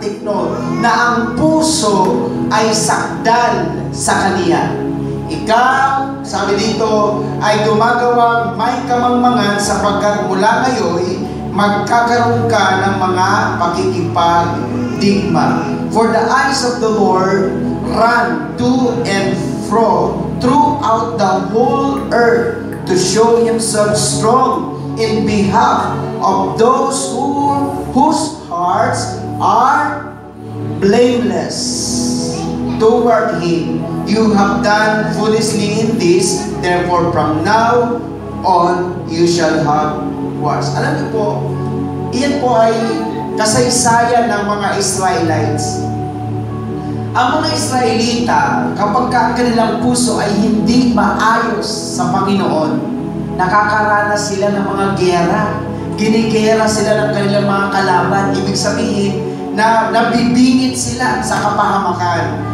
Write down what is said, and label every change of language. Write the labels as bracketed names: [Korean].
[English] Take note, [Filipino] na ang puso ay sakdal sa Kaniya. Ikaw, sabi dito, ay gumagawang may kamangmangan sapagkat mula ngayon magkakaroon ka ng mga pakikipagdigma. [English] For the eyes of the Lord run to and fro throughout the whole earth to show Himself strong in behalf of those whose hearts are blameless toward Him. You have done foolishly in this, therefore from now on you shall have wars. [Filipino] Alam niyo po, iyan po ay kasaysayan ng mga Israelites. Ang mga Israelita, kapag ang kanilang puso ay hindi maayos sa Panginoon, nakakaranas sila ng mga giyera. Ginigera sila ng kanilang mga kalaban. Ibig sabihin na nabibingit sila sa kapahamakan.